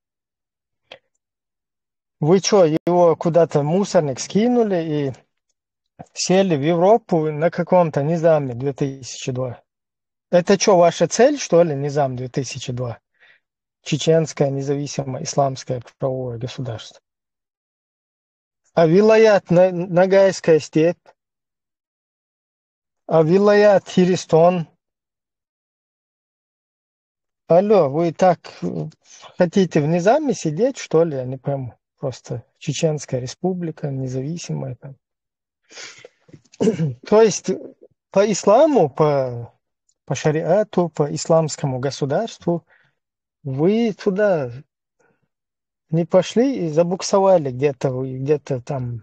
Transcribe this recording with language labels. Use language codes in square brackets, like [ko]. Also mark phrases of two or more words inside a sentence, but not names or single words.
[ru] Вы что, его куда-то в мусорник скинули и сели в Европу на каком-то Низаме 2002? Это что, ваша цель, что ли, Низам 2002? Чеченское независимое исламское правовое государство. А вилаят Ногайская степь? А вилаят Хиристон? Алло, вы так хотите в Низаме сидеть, что ли? Я не пойму. Просто Чеченская республика, независимая там. То есть по исламу, по шариату, по исламскому государству вы туда не пошли и забуксовали где-то там.